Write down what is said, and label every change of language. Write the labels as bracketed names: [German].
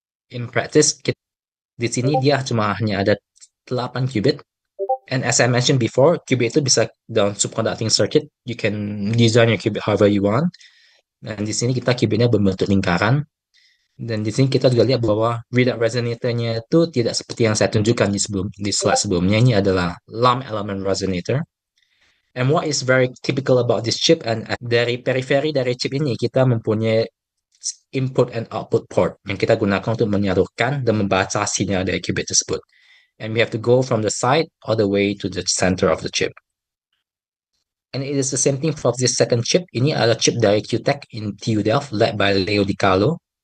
[Indonesian] In practice, di sini dia cuma hanya ada 8 qubit, [English] and as I mentioned before, [Indonesian] qubit itu bisa dalam subconducting circuit. [English] You can design your qubit however you want. [Indonesian] Dan di sini kita qubitnya berbentuk lingkaran. Dan di sini kita juga lihat bahwa readout resonator-nya itu tidak seperti yang saya tunjukkan di slide sebelumnya. Ini adalah lump element resonator. [English] And what is very typical about this chip, [Indonesian] and dari periferi dari chip ini kita mempunyai input and output port yang kita gunakan untuk menyalurkan dan membaca sinyal dari qubit tersebut. [English] And we have to go from the side all the way to the center of the chip. And it is the same thing for this second chip. [Indonesian] Ini adalah chip dari QTech in TU Delft led by Leo Di Carlo.